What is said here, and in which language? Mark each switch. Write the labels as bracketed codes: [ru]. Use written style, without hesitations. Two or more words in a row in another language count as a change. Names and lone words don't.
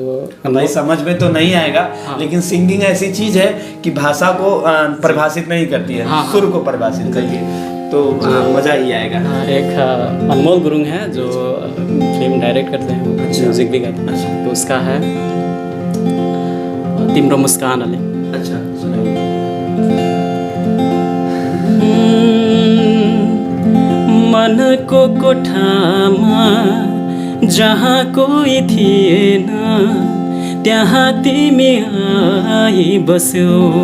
[hi] भाई समझ में तो नहीं आएगा, लेकिन सिंगिंग ऐसी चीज है कि भाषा को परिभाषित नहीं करती है, हाँ। सुर को परिभाषित करती है, तो मजा ही आएगा। एक अनमोल गुरुङ है जो [en] film direct [hi] करते हैं, अच्छा। म्यूजिक भी गाते हैं, तो उसका है तिम्रो मुस्कानले। अच्छा, सुनाइए। [ne] मनको कोठामा जहाँ कोही थिएन, त्यहाँ तिमी आई बस्यो।